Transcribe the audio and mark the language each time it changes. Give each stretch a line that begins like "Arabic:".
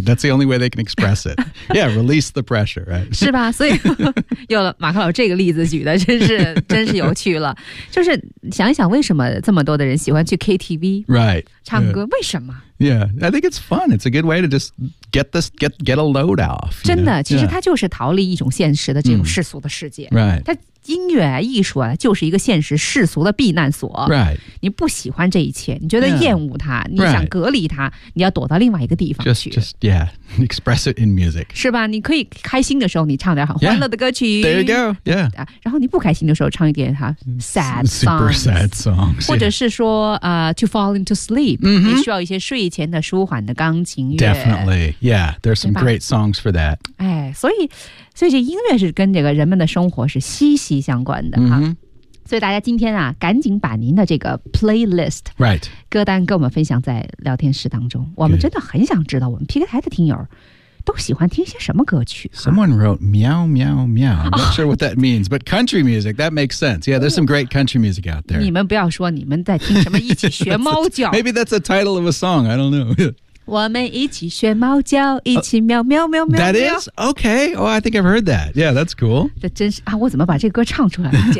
English: That's the only way they can express it. Yeah, release the pressure, right?
Chinese: 是吧？所以有了马克老师这个例子举的，真是有趣了，就是想一想为什么这么多的人喜欢去 KTV、
English: right.
Chinese: 唱歌、yeah. 为什么？
English: Yeah, I think it's fun. It's a good way to just get a load off.
Chinese: 真的，其实它就是逃离一种现实的这种世俗的世界。
English: Right.
Chinese: 它音乐啊，艺术啊，就是一个现实世俗的避难所。
English: Right.
Chinese: 你不喜欢这一切，你觉得厌恶它，你想隔离它，你要躲到另外一个地方去。
English: Just yeah, express it in music.
Chinese: 是吧？你可以开心的时候，你唱点很欢乐的歌曲。
English: There you go. Yeah.
Chinese: 然后你不开心的时候，唱一点哈
English: sad songs. Super sad songs.
Chinese: 或者是说
English: to fall into sleep.
Chinese: 你需要一些睡。以前的舒缓的钢琴乐
English: Definitely, yeah, there's some great songs for that.
Chinese: 哎，所以这音乐是跟这个人们的生活是息息相关的、
English: mm-hmm.
Chinese: 啊、所以大家今天啊，赶紧把您的这个 playlist、
English: right.
Chinese: 歌单跟我们分享在聊天室当中，我们真的很想知道我们 PK 台的听友都喜欢听些什么歌曲、啊、
English: Someone wrote meow meow meow. I'm not sure what that means, but country music, that makes sense. Yeah, there's some great country music out there.
Chinese: 你们不要说你们在听什么一起学猫叫。
English: Maybe that's a title of a song, I don't know.
Chinese: 我们一起学猫叫，一起喵喵喵喵。
English: That is? Okay. Oh, I think I've heard that. Yeah, that's cool.
Chinese: 这真是啊，我怎么把这个歌唱出来了？